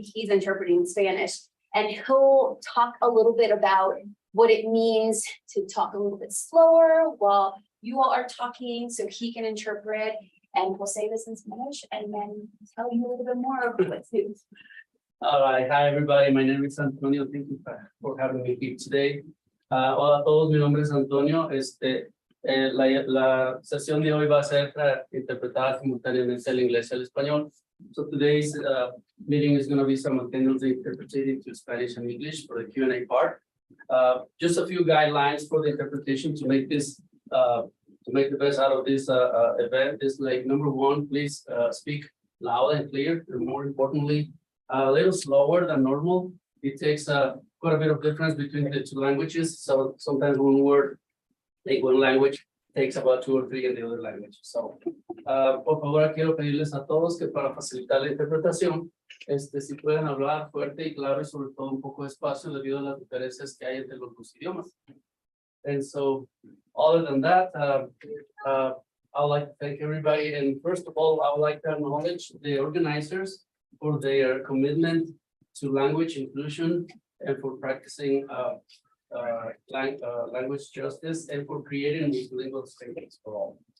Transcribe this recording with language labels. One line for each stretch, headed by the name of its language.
English: He's interpreting Spanish, and he'll talk a little bit about what it means to talk a little bit slower while you all are talking so he can interpret, and we'll say this in Spanish and then tell you a little bit more of what to do. All right, hi everybody, my name is Antonio. Thank you for having me here today.
Spanish: Hola a todos, mi nombre es Antonio. La sesión de hoy va a ser interpretada simultáneamente al inglés y al español.
English: So today's meeting is going to be simultaneously interpreted to Spanish and English for the Q&A part. Just a few guidelines for the interpretation to make this to make the best out of this event is like, number one, please speak loud and clear, and more importantly, a little slower than normal. It takes quite a bit of difference between the two languages. So sometimes one word, like one language, takes about 2 or 3 in the other language.
Spanish: So, por favor, quiero pedirles a todos que para facilitar la interpretación, si pueden hablar fuerte y claro y sobre todo un poco despacio debido a las diferencias que hay entre los dos idiomas.
English: And so, other than that, I would like to thank everybody. And first of all, I would like to acknowledge the organizers for their commitment to language inclusion and for practicing language justice and for creating multilingual spaces for all.